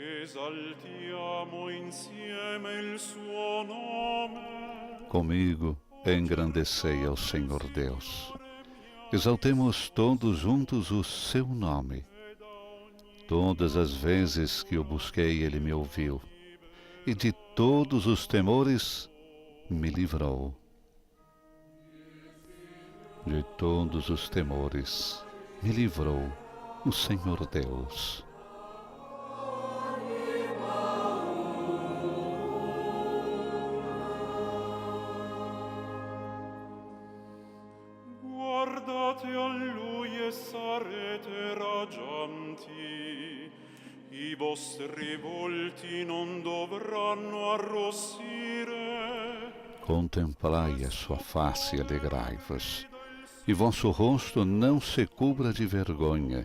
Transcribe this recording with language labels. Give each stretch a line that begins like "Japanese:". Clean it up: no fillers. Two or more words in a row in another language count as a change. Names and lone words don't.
Italian: esaltiamo insieme il suo nome.
Portuguese: Comigo, engrandecei ao Senhor Deus. Exaltemos todos juntos o seu nome. Todas as vezes que o busquei, ele me ouviu, e de todos os temores me livrou. De todos os temores me livrou o Senhor Deus.
Italian: Guardate a Lui e sarete raggianti, i vostri volti non dovranno arrossire.
Portuguese: Contemplai a sua face e alegrai-vos, e vosso rosto não se cubra de vergonha.